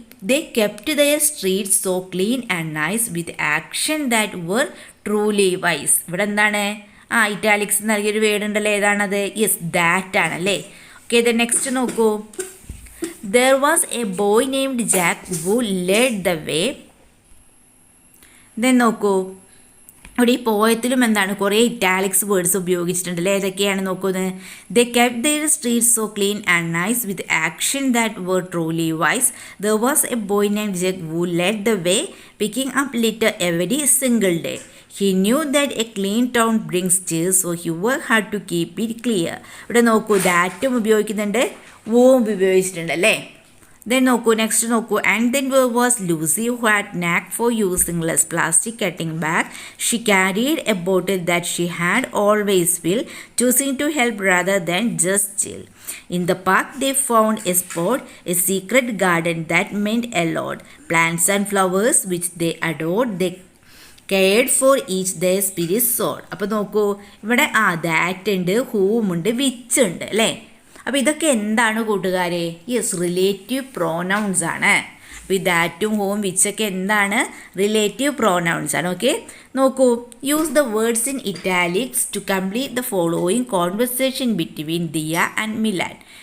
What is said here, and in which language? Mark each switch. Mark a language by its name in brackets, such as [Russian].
[English] They kept their streets so clean and nice with action that were truly wise. [Malayalam] ഇവിടെ എന്താണ്? Italics നൽകിയൊരു word ഉണ്ടല്ലോ, ഏതാണത്? Yes, that ആണല്ലേ. Okay, next നോക്കൂ. [English] There was a boy named Jack who led the way. [Malayalam] Then നോക്കൂ, ഇവിടെ ഈ പോയത്തിലും എന്താണ് കുറേ ഇറ്റാലിക്സ് വേർഡ്സ് ഉപയോഗിച്ചിട്ടുണ്ടല്ലേ. ഏതൊക്കെയാണ് നോക്കുന്നത്? [English] They kept their streets so clean and nice with action that were truly wise. There was a boy named Jack who led the way picking up litter every single day. He knew that a clean town brings cheer, so he worked hard to keep it clear. [Malayalam] ഇവിടെ നോക്കൂ, ദാറ്റും ഉപയോഗിക്കുന്നുണ്ട്, വൂവും ഉപയോഗിച്ചിട്ടുണ്ട് അല്ലേ. Then നോക്കൂ, next നോക്കൂ. [English] And then there was Lucy who had knack for using less plastic cutting bag. She carried a bottle that she had always filled, choosing to help rather than just chill. In the park they found a spot, a secret garden that meant a lot. Plants and flowers which they adored, they cared for each their spirit soared. [Malayalam] അപ്പോൾ നോക്കൂ, ഇവിടെ that ഉണ്ട്, ഹൂം ഉണ്ട്, which ഉണ്ട് അല്ലേ. അപ്പോൾ ഇതൊക്കെ എന്താണ് കൂട്ടുകാരെ? യെസ്, റിലേറ്റീവ് പ്രോനൗൺസ് ആണ്. അപ്പോൾ ഈ ദാറ്റും ഹോം വിച്ചൊക്കെ എന്താണ്? റിലേറ്റീവ് പ്രോനൗൺസ് ആണ്. ഓക്കെ, നോക്കൂ. [English] Use the words in italics to complete the following conversation between Diya and Milan.